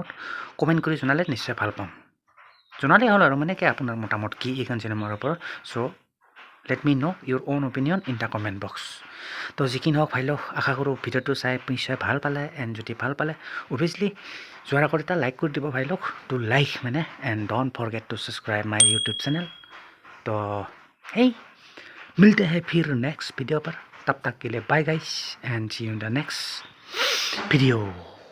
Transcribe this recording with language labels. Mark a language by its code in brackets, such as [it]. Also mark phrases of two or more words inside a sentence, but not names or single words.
[as] কমেণ্ট কৰি জনালে নিশ্চয় ভাল পাম জনালেই হ'ল আৰু মানে কি আপোনাৰ মতামত কি এইখন চিনেমাৰ ওপৰত [en] so let me know your own opinion in the comment box [as] তো যি কি নহওক ভাই লওক আশা কৰোঁ ভিডিঅ'টো চাই নিশ্চয় ভাল পালে এণ্ড যদি ভাল পালে অভিয়াছলি যোৱাৰ আগত এটা লাইক কৰি দিব ভাই লওক [en] to like [as] মানে [en] and don't forget to subscribe my YouTube channel [hi] तो hey मिलते हैं फिर नेक्स्ट वीडियो पर तब तक के लिए बाय गाइस [en] and see you in the next video